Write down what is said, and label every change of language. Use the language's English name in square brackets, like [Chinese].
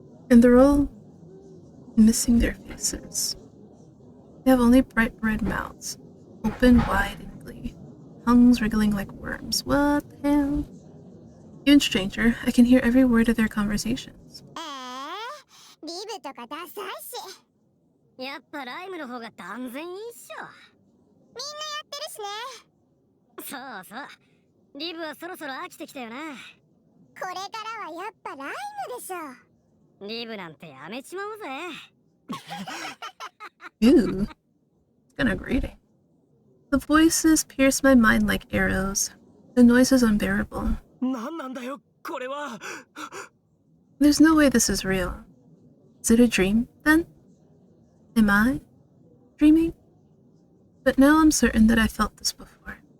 [English] And they're all missing their faces. They have only bright red mouths, open wide in glee, tongues wriggling like worms. What the hell? Even stranger, I can hear every word of their conversations. [Japanese] リブとかダサいし。やっぱライムの方が断然いいっしょ。みんなやってるしね。そうそう。リブはそろそろ飽きてきたよな。これからはやっぱライムでしょ。リブなんてやめちまおうぜ。 [English] Ew. It's kinda grating. The voices pierce my mind like arrows. The noise is unbearable. [Japanese] なんなんだよ、これは。 [English] There's no way this is real. Is it a dream, then? Am I dreaming? But now I'm certain that I felt this before.